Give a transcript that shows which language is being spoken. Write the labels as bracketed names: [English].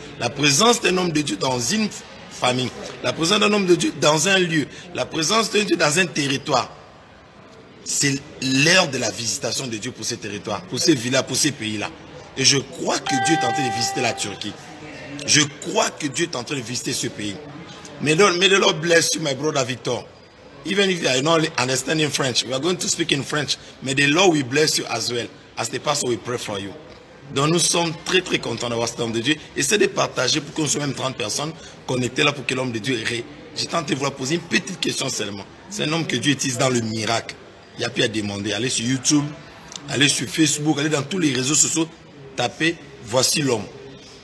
[French] La présence d'un homme de Dieu dans une famille, la présence d'un homme de Dieu dans un lieu, la présence d'un Dieu dans un territoire, c'est l'heure de la visitation de Dieu pour ces territoires, pour ces villas, pour ces pays-là. Et je crois que Dieu est en train de visiter la Turquie. Je crois que Dieu est en train de visiter ce pays. [English] May the Lord bless you, my brother Victor. Even if I don't understand in French, we are going to speak in French. May the Lord will bless you as well. As the pastor will pray for you. [French] Donc nous sommes très très contents d'avoir cet homme de Dieu. Essayez de partager pour qu'on soit même 30 personnes connectées là pour que l'homme de Dieu ait. J'ai tenté de vous poser une petite question seulement. C'est un homme que Dieu utilise dans le miracle. Il n'y a plus à demander. Allez sur YouTube, allez sur Facebook, allez dans tous les réseaux sociaux, tapez « Voici l'homme ».